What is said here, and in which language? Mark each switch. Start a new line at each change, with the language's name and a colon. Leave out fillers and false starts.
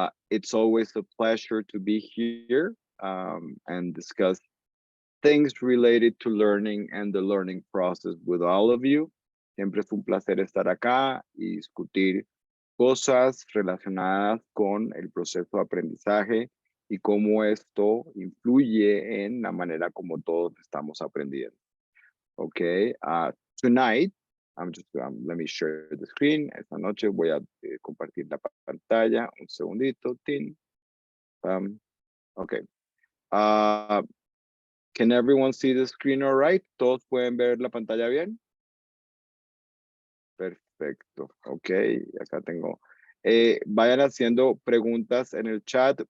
English: It's always a pleasure to be here and discuss things related to learning and the learning process with all of you.
Spanish: Siempre es un placer estar acá y discutir cosas relacionadas con el proceso de aprendizaje y cómo esto influye en la manera como todos estamos aprendiendo.
English: Okay, tonight, let me share the screen.
Spanish: Esta noche voy a compartir la pantalla. Un segundito, tin. Okay.
English: Can everyone see the screen all right?
Spanish: ¿Todos pueden ver la pantalla bien? Perfecto. Ok, acá tengo. Vayan haciendo preguntas en el chat.